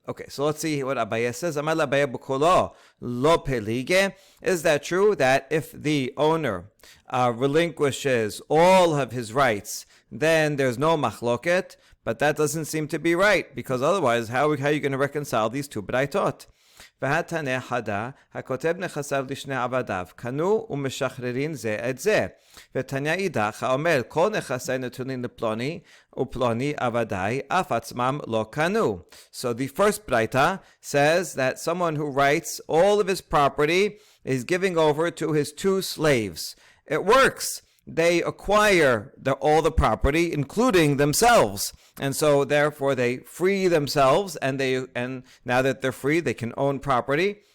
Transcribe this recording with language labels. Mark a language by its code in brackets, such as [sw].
[en] Okay, so let's see what Abaye says. Amar Abaye [arc] b'kolo lo pelige. [en] Is that true that if the owner relinquishes all of his rights, then there's no machloket? But that doesn't seem to be right, because otherwise, how are you going to reconcile these two baraitot? [he] והתנא חדה, הכותב נכסיו לשני עבדיו, קנו ומשחררים זה את זה. ותניא אידך, האומר, כל נכסי נתונים לפלוני, ופלוני עבדי, אף עצמם לא קנו. [en] So the first braita says that someone who writes all of his property is giving over to his two slaves. It works. They acquire all the property, including themselves. And so therefore they free themselves, and now that they're free, they can own property.